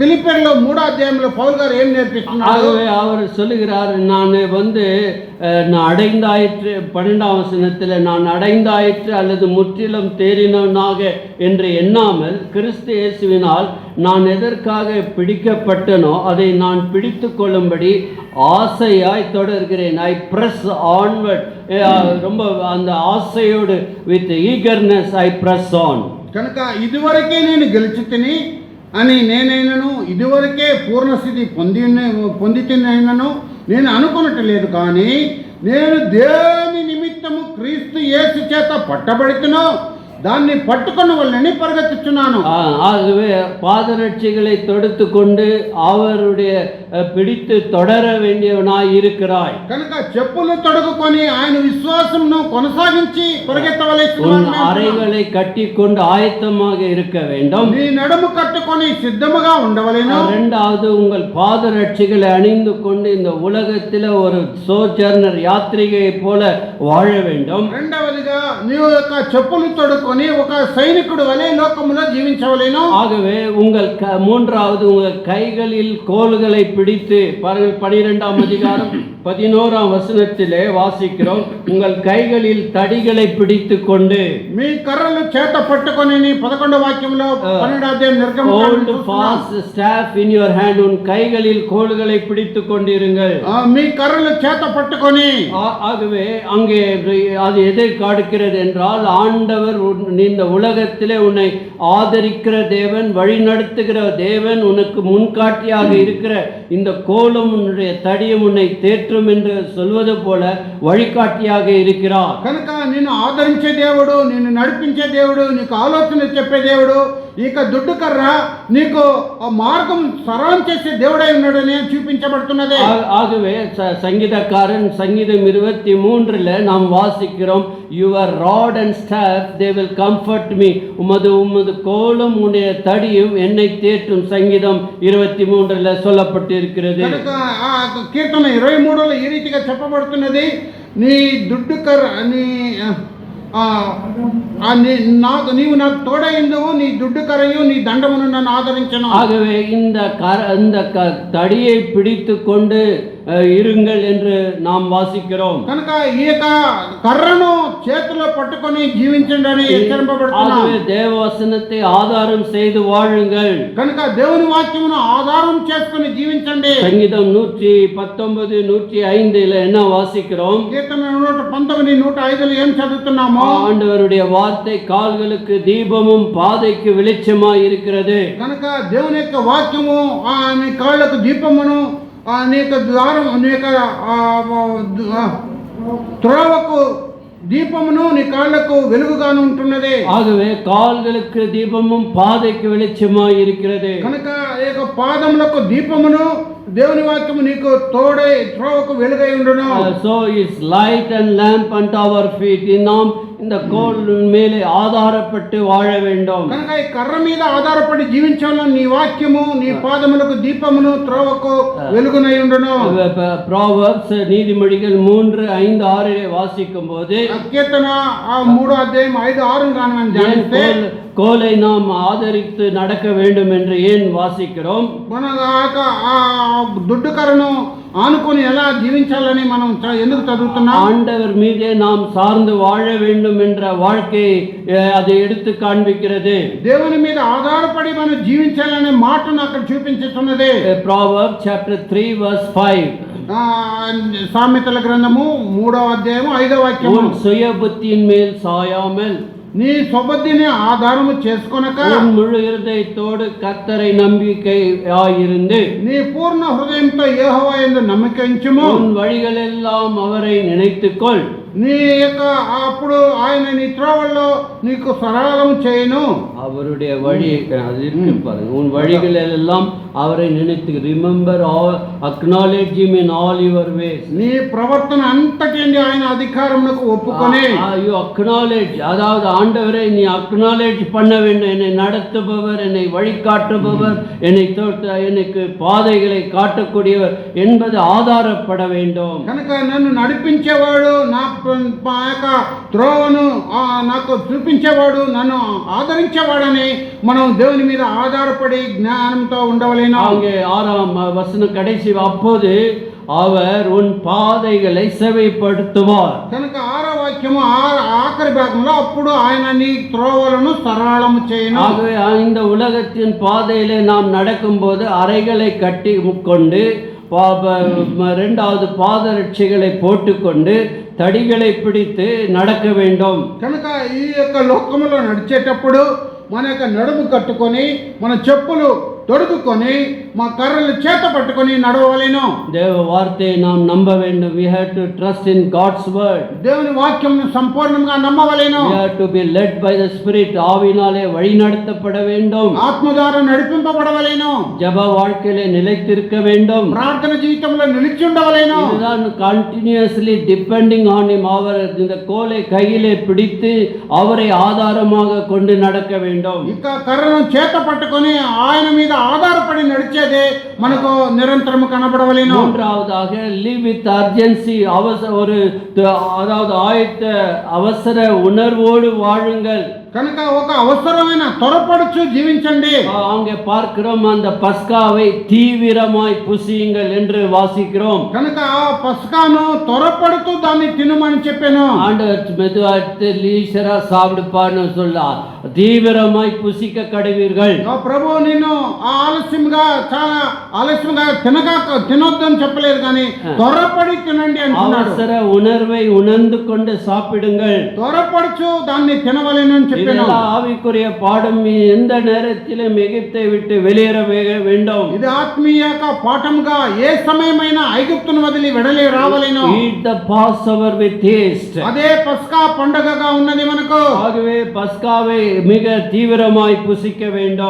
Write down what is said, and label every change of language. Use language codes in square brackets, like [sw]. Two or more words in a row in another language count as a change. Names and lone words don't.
[te] పిలిపిలో 3వ అధ్యాయంలో పౌలు గారు ఏం నేర్పిస్తున్నారు? [ta] ஆகவே அவர் சொல்லுகிறார், நான் நான் அடைந்தாயிற்று, 12ஆம் வசனத்தில், நான் அடைந்தாயிற்று அல்லது முற்றிலும் தேறினவனாக என்று எண்ணாமல் கிறிஸ்து இயேசுவினால் நான் எதற்காக பிடிக்கப்பட்டனோ அதை நான் பிடித்து கொள்ளும்படி ஆசையாய் தொடர்கிறேன். [en] I press onward. [ta] ரொம்ப அந்த ஆசையோடு [en] with eagerness I press on. [te] కనుక ఇదివరకే నేను గెలిచితిని అని నేనైనను, ఇదివరకే పూర్ణస్థితి పొందితినైనను నేను అనుకున్నట్లేదు. కానీ నేను దేని నిమిత్తము క్రీస్తు యేసు చేత పట్టబడితునో దాన్ని పట్టుకున్న వాళ్ళని పరిగెత్తుచున్నాను. [ta] ஆகவே பாதரட்சிகளை தொடுத்து கொண்டு அவருடைய பிடித்து தொடர வேண்டியவனாய் இருக்கிறாய். [te] కనుక చెప్పులు తొడుగుకొని ఆయన విశ్వాసమును కొనసాగించి పరిగెత్తవలసిన [ta] அறைகளை கட்டிக்கொண்டு ஆயத்தமாக இருக்க வேண்டும். [te] నీ నడుము కట్టుకొని సిద్ధముగా ఉండవలెను. [ta] இரண்டாவது, உங்கள் பாதரட்சிகளை அணிந்து கொண்டு இந்த உலகத்தில் ஒரு சோஜர்னர் யாத்ரிகை போல வாழ வேண்டும். [te] రెండవదిగా నీవు యొక్క చెప్పులు తొడుగు ఒక సైనికుడు వలె లోకములో జీవించవలెను. [ta] ஆகவே மூன்றாவது, உங்கள் கைகளில் கோல்களை பிடித்து பாருங்கள். 12ஆம் அதிகாரம் 11ஆம் வசனத்திலே வாசிக்கிறோம், உங்கள் கைகளில் தடிகளை பிடித்து கொண்டு. [te] మీ కర్రలు చేత పట్టుకొని 11వ వాక్యంలో 12వ అధ్యాయం [en] hold fast staff in your hand. [ta] உன் கைகளில் கோல்களை பிடித்து கொண்டிருங்கள். [te] మీ కర్రలు చేత పట్టుకొని. [ta] ஆகவே அங்கே அது எதை காட்டுகிறது என்றால், ஆண்டவர் இந்த உலகத்திலே உன்னை ஆதரிக்கிற தேவன், வழிநடத்துகிற தேவன், உனக்கு முன்காட்டியாக இருக்கிற இந்த கோலும் உன்னுடைய தடியும் உன்னை தேற்றும் என்று சொல்வது போல வழிகாட்டியாக இருக்கிறார். [te] కనుక నిన్ను ఆదరించే దేవుడు, నిన్ను నడిపించే దేవుడు, నీకు ఆలోచన చెప్పే దేవుడు, ఇక దుడ్డు కర్ర నీకు మార్గం సరళం చేసే దేవుడై ఉన్నాడని చూపించబడుతున్నది. [ta] ஆகவே சங்கீதக்காரன் சங்கீதம் 23 நாம் வாசிக்கிறோம், [en] your rod and staff they will comfort me. [ta] உமது கோலும் உன்னுடைய தடியும் என்னை தேற்றும். சங்கீதம் 23 சொல்லப்பட்டு இருக்கிறது. [te] కీర్తన 23లో ఈ రీతిగా చెప్పబడుతున్నది, నీ దుడ్డు కర్ర నీవు నాకు తోడైందువు, నీ దుడ్డు కర్రయు నీ దండమును నన్ను ఆదరించను. [ta] ஆகவே இந்த தடியை பிடித்து கொண்டு இருங்கள் என்று நாம் வாசிக்கிறோம். [te] కనుక ఈ యొక్క కర్రను చేతిలో పట్టుకొని జీవించండి అని హెచ్చరింపబడుతున్నాం. [ta] தேவவசனத்தை ஆதாரம் செய்து வாழுங்கள். [te] కనుక దేవుని వాక్యమును ఆధారం చేసుకొని జీవించండి. [ta] சங்கீதம் 119 105 என்ன வாசிக்கிறோம்? [te] కీర్తన 119 105 ఏం చదువుతున్నాము? [ta] ஆண்டவருடைய வார்த்தை கால்களுக்கு தீபமும் பாதைக்கு வெளிச்சமாய் இருக்கிறது. [te] కనుక దేవుని యొక్క వాక్యము నీ కాళ్ళకు దీపమును, అనేక ద్వారం, అనేక త్రోవకు దీపమును, నీ కాళ్ళకు వెలుగుగాను ఉంటున్నది. [ta] ஆகவே கால்களுக்கு தீபமும் பாதைக்கு வெளிச்சமாய் இருக்கிறது. [te] కనుక ఏక పాదములకు దీపమును, దేవుని వాక్యము నీకు తోడై త్రోవకు వెలుగై ఉండును. [en] So is light and lamp unto our feet. [ta] நாம் இந்த கோல் மேலே ஆதாரப்பட்டு வாழ வேண்டும். [te] కనుక ఈ కర్ర మీద ఆధారపడి జీవించాలని నీ వాక్యము నీ పాదములకు దీపమును, త్రోవకు వెలుగునై ఉండును. [ta] Proverbs நீதிமொழிகள் 3 5 6 வாசிக்கும் போது, [te] కీర్తన 3వ అధ్యాయం 5 6 గాని ధ్యానిస్తే, [ta] கோலை நாம் ஆதரித்து நடக்க வேண்டும் என்று ஏன் வாசிக்கிறோம்? [te] మన దుడ్డు కర్రను ఆనుకొని ఎలా జీవించాలని మనం ఎందుకు చదువుతున్నాం? [ta] ஆண்டவர் மீதே நாம் சார்ந்து வாழ வேண்டும் என்ற வாழ்க்கையை அது எடுத்து காண்பிக்கிறது. [te] దేవుని మీద ఆధారపడి మనం జీవించాలనే మాటను అక్కడ చూపించుతున్నది. [en] Proverbs chapter 3 verse 5. [te] సామెతల గ్రంథము 3వ అధ్యాయం 5వ వాక్యం, [ta] உன் சுய புத்தியின் மேல் சாயாமல் [te] నీ స్వబుద్ధిని ఆధారము చేసుకొనక [ta] முழு இருதயத்தோடு கர்த்தரை நம்பிக்கையாயிருந்து [te] నీ పూర్ణ హృదయంతో యెహోవా యందు నమ్మిక ఉంచుము. [ta] உன் வழிகளெல்லாம் அவரை நினைத்துக்கொள். [te] నీ యొక్క అప్పుడు ఆయన నీ త్రోవల్లో నీకు సరళం చేయను. [ta] அவருடைய வழியை அது இருக்கு பாருங்க. உன் வழிகளெல்லாம் அவரை நினைத்து, [en] remember all, acknowledge him in all your ways. [te] నీ ప్రవర్తన అంతటి ఆయన అధికారమునకు ఒప్పుకొని, [en] you acknowledge, [ta] அதாவது ஆண்டவரை நீ அக்னாலேஜ் பண்ண வேண்டும். என்னை நடத்துபவர், என்னை வழிகாட்டுபவர், எனக்கு பாதைகளை காட்டக்கூடியவர் என்பது ஆதாரப்பட வேண்டும். [te] కనుక నన్ను నడిపించేవాడు, నా మా యొక్క త్రోవను నాకు చూపించేవాడు, నన్ను ఆదరించేవాడని మనం దేవుని మీద ఆధారపడి జ్ఞానంతో ఉండవలేను. [ta] அங்கே 6ஆம் வசனம் கடைசி, அப்போது அவர் உன் பாதைகளை செவைப்படுத்துவார். [te] కనుక 6వ వాక్యము ఆఖరి భాగంలో అప్పుడు ఆయన నీ త్రోవలను సరళము చేయను. [ta] ஆகவே இந்த உலகத்தின் பாதையிலே நாம் நடக்கும்போது அறைகளை கட்டி கொண்டு இரண்டாவது பாதரட்சைகளை போட்டுக்கொண்டு தடிகளை பிடித்து நடக்க வேண்டும். [te] కనుక ఈ యొక్క లోకములో నడిచేటప్పుడు మన యొక్క నడుము కట్టుకొని మన చెప్పులు తొడుగుకొని మా కర్రలు చేత పట్టుకొని నడవవలెను. [ta] தேவ வார்த்தையை நாம் நம்ப வேண்டும். [en] We have to trust in God's word. [te] దేవుని వాక్యమును సంపూర్ణంగా నమ్మవలెను. [en] We have to be led by the Spirit. [ta] ஆவியினாலே வழிநடத்தப்பட வேண்டும். [te] ఆత్మ ద్వారా నడిపింపబడవలెను. [ta] ஜெப வாழ்க்கையிலே நிலைத்திருக்க வேண்டும். [te] ప్రార్థన జీవితంలో నిలిచి ఉండవలెను. [en] இதுதான் continuously depending on him. [ta] அவர் இந்த கோலை கையிலே பிடித்து அவரை ஆதாரமாக கொண்டு நடக்க வேண்டும். [te] ఇక కర్రను చేత పట్టుకొని ఆయన మీద ఆధారపడి నడిచేదే మనకు నిరంతరం కనబడవలెను. [en] மூன்றாவதாக live with urgency. [ta] அதாவது ஆயத்த அவசர உணர்வோடு வாழுங்கள். [te] కనుక ఒక అవసరమైన త్వరపడుచు జీవించండి. [ta] அங்கே பார்க்கிறோம், அந்த பஸ்காவை தீவிரமாய் புசியுங்கள் என்று வாசிக்கிறோம். [te] కనుక ఆ పస్కాను త్వరపడుతూ దాన్ని తినమని చెప్పాను. [ta] ஆண்டவர் மெதுவாட்டு லீசரா சாப்பிடுப்பான்னு சொல்ல, தீவிரமாய் புசிக்க கடுவீர்கள். [te] ప్రభు నిన్ను ఆలస్యంగా చాలా ఆలస్యంగా తినొద్దని చెప్పలేదు, కానీ త్వరపడి తినండి అంటున్నాడు. [ta] அவசர உணர்வை உணர்ந்து கொண்டு சாப்பிடுங்கள். [te] త్వరపడుచు దాన్ని తినవలెను అని చెప్పాను. [ta] இதெல்லாம் ஆவிக்குரிய பாடம். எந்த நேரத்திலும் எகிப்தை விட்டு வெளியேற வேண்டும். [te] ఇది ఆత్మీయ పాఠంగా ఏ సమయమైనా ఐగుప్తును వదిలి వెడలి రావలెను. [en] Eat the Passover with taste. [te] అదే పస్కా పండుగగా ఉన్నది మనకు. [ta] ஆகவே பஸ்காவை மிக தீவிரமாய் புசிக்க வேண்டும்.